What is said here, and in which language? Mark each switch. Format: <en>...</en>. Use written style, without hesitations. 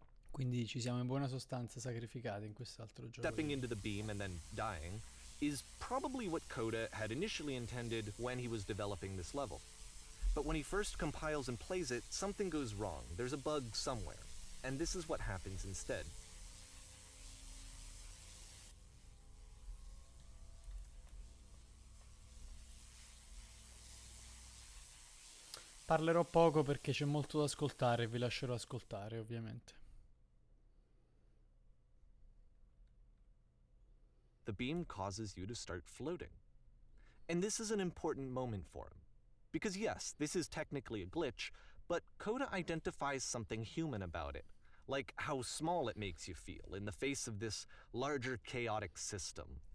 <it>Quindi ci siamo in buona sostanza sacrificati in quest'altro gioco.</it> <en>Stepping into the beam and then dying is probably what Coda had initially intended when he was developing this level. But when he first compiles and plays it, something goes wrong. There's a bug somewhere. And this is what happens instead.</en> <it>Parlerò poco perché c'è molto da ascoltare e vi lascerò ascoltare, ovviamente.</it> <en>The beam causes you to start floating. And this is an important moment for him. Because yes, this is technically a glitch, but Coda identifies something human about it. Like how small it makes you feel in the face of this larger chaotic system.</en>